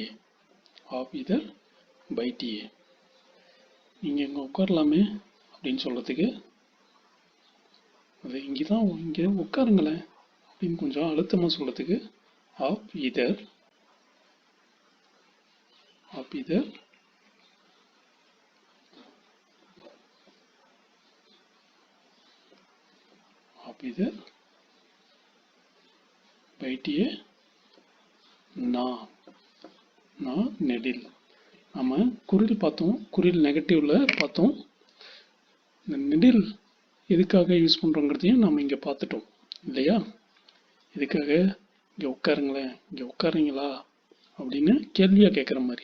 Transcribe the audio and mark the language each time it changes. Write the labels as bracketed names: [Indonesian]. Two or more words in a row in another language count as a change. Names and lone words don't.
[Hindi] आप इधर बैठिए. [Tamil] நீங்கள் இங்கே உட்காரலாமே அப்படின்னு சொல்கிறதுக்கு, அது இங்கே உட்காருங்களேன் அப்படின்னு கொஞ்சம் அழுத்தமாக சொல்கிறதுக்கு [Hindi] आप इधर, आप इधर इधर बैठिए ना ना [Tamil] நெடில். நம்ம குறில் பார்த்தோம், குறில் நெகட்டிவ்ல பார்த்தோம். இந்த நெடில் எதுக்காக யூஸ் பண்ணுறோங்கிறதையும் நம்ம இங்கே பார்த்துட்டோம் இல்லையா? எதுக்காக இங்கே உட்காருங்களேன், இங்கே உட்காருங்களா அப்படின்னு கேள்வியாக கேட்குற மாதிரி.